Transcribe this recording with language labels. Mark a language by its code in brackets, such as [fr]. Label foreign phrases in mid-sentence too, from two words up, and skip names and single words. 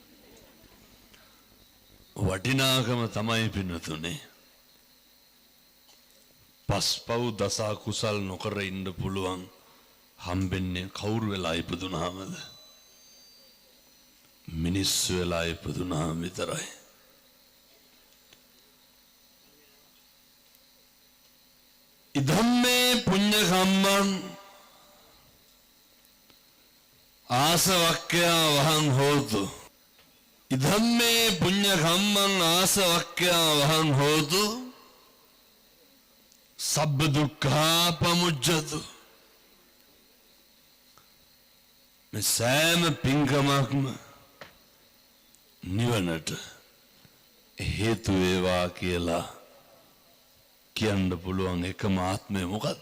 [si] වටිනාකම තමයි පින්නතුනේ පස්පව් දස කුසල් නොකර ඉන්න පුළුවන් හම්බෙන්නේ කවුරු වෙලා ඉපදුනාමද මිනිස්සු වෙලා ඉපදුනාම විතරයි [pi] ඉදම්මේ පුඤ්ඤ කම්මං ආසවක්ඛ්‍යා වහං හෝතු ඉදම්මේ පුඤ්ඤ කම්මං ආසවක්ඛ්‍යා වහං හෝතු සබ්බ දුක්ඛා පමුජ්ජතු [si] මේ සෑම පින්කමක්ම නිවනට හේතු වේවා කියලා කියන්න පුළුවන් එකම ආත්මය මොකද්ද?